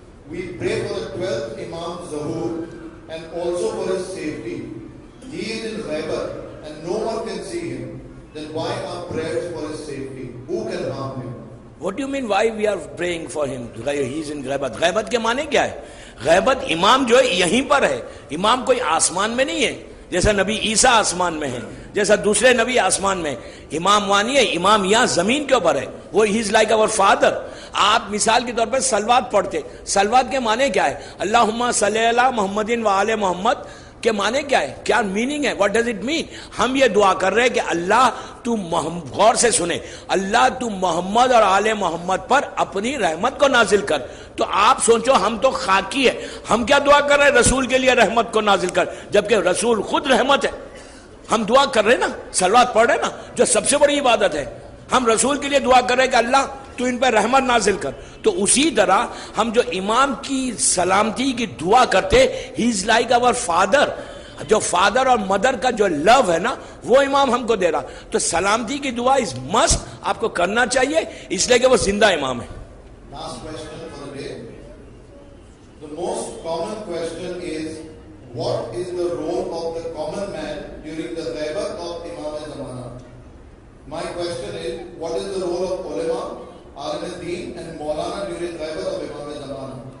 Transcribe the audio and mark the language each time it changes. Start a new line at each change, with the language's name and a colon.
English: We pray for the 12th Imam Zuhur and also for his safety. He is in Ghaibat and no one can see him. Then why are prayers for his safety? Who can harm him? What do you mean why we are praying for him? He is in Ghaibat.
Urdu: Ghaibat کے معنی کیا ہے؟ غیبت امام جو ہے یہیں پر ہے. امام کوئی آسمان میں نہیں ہے جیسا نبی عیسیٰ آسمان میں ہے, جیسا دوسرے نبی آسمان میں. امام وانی ہے, امام یہاں زمین کے اوپر ہے. وہ
English: He is like our father.
Urdu: آپ مثال کے طور پر سلوات پڑھتے, سلوات کے معنی کیا ہے؟
Arabic: اللہم صلی علی محمد و آل محمد
Urdu: کے معنی کیا ہے, کیا میننگ ہے,
English: What does it mean?
Urdu: ہم یہ دعا کر رہے ہیں کہ اللہ تو غور سے سنے, اللہ تو محمد اور آل محمد پر اپنی رحمت کو نازل کر. تو آپ سوچو ہم تو خاکی ہے, ہم کیا دعا کر رہے ہیں؟ رسول کے لیے رحمت کو نازل کر, جبکہ رسول خود رحمت ہے. ہم دعا کر رہے ہیں نا, صلوات پڑھ رہے ہیں نا, جو سب سے بڑی عبادت ہے. ہم رسول کے لیے دعا کر رہے ہیں کہ اللہ تو ان پر رحمت نازل کر. تو اسی طرح ہم جو امام کی سلامتی کی دعا کرتے,
English: He is like our father.
Urdu: جو فادر اور مدر کا جو لو ہے نا وہ امام ہم کو دے رہا. تو سلامتی کی دعا
English: is must,
Urdu: آپ کو کرنا چاہیے, اس لیے کہ وہ زندہ امام ہے.
English: Last question for the day. The most common question is, what is the role of the common man during the ghaibat of Imam Zamana? My question is, what is the role of ulama, alim al-deen and maulana during ghaibat of Imam Zamana?